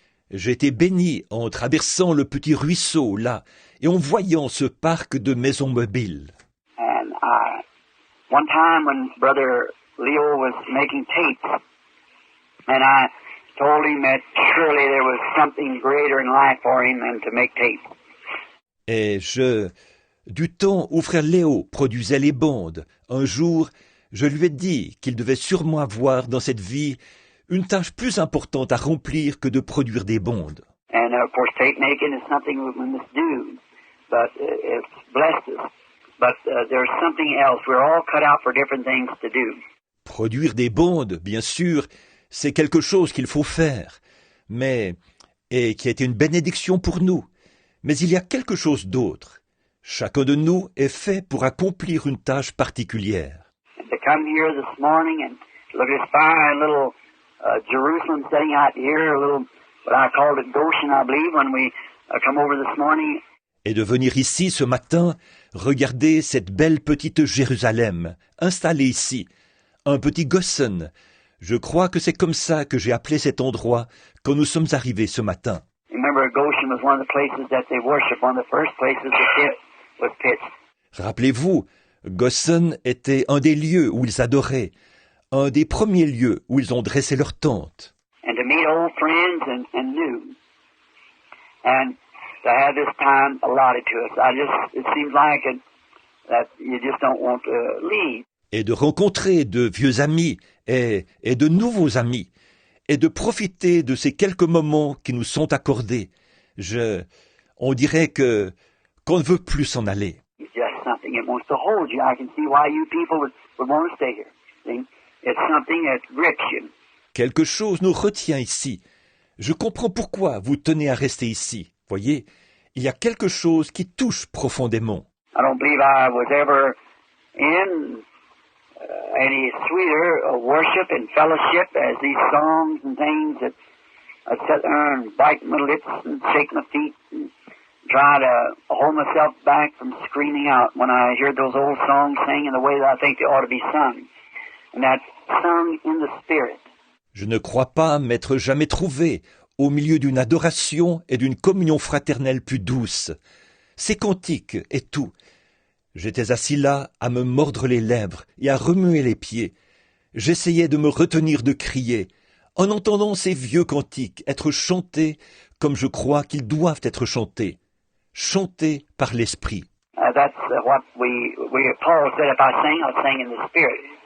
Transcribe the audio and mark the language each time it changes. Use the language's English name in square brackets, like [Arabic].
[French] J'ai été béni en traversant le petit ruisseau là et en voyant ce parc de maisons mobiles. [English] And one time when Brother Leo was making tapes, and I told him that surely there was something greater in life for him than to make tapes. [French] Et du temps où frère Léo produisait les bandes, un jour, je lui ai dit qu'il devait sûrement avoir dans cette vie une tâche plus importante à remplir que de produire des bandes. [English] And of course, tape making is something we must do, but it's blessed us. But there's something else. We're all cut out for different things to do. [French] Produire des bandes, bien sûr, c'est quelque chose qu'il faut faire. et qui a été une bénédiction pour nous. Mais il y a quelque chose d'autre. Chacun de nous est fait pour accomplir une tâche particulière. [English] To come here this morning and look at this fine little Jerusalem sitting out here, a little, what I called it Goshen, I believe, when we come over this morning. [French] Et de venir ici ce matin, regarder cette belle petite Jérusalem, installée ici, un petit Goshen. Je crois que c'est comme ça que j'ai appelé cet endroit quand nous sommes arrivés ce matin. [English] Remember, Goshen was one of the places that they worshiped, one of the first places the pit was pitched. [French] Rappelez-vous, Goshen était un des lieux où ils adoraient, un des premiers lieux où ils ont dressé leur tente. [English] And to meet old friends and new. And to have this time allotted to us. It seems like that you just don't want to leave. [French] Et de rencontrer de vieux amis et de nouveaux amis, et de profiter de ces quelques moments qui nous sont accordés. On dirait qu'on ne veut plus s'en aller. [English] It's just something that wants to hold you. I can see why you people would want to stay here. See? It's something that grips you. [French] Quelque chose nous retient ici. Je comprends pourquoi vous tenez à rester ici. Voyez, il y a quelque chose qui touche profondément. [English] I don't believe I was ever in any sweeter worship and fellowship as these songs and things that I sit there and bite my lips and shake my feet and try to hold myself back from screaming out when I hear those old songs sing in the way that I think they ought to be sung. And that's sung in the Spirit. [French] Je ne crois pas m'être jamais trouvé au milieu d'une adoration et d'une communion fraternelle plus douce. Ces cantiques et tout. J'étais assis là à me mordre les lèvres et à remuer les pieds. J'essayais de me retenir de crier, en entendant ces vieux cantiques être chantés comme je crois qu'ils doivent être chantés, chantés par l'Esprit. [English] That's what Paul said, if I sing, I'll sing in the Spirit.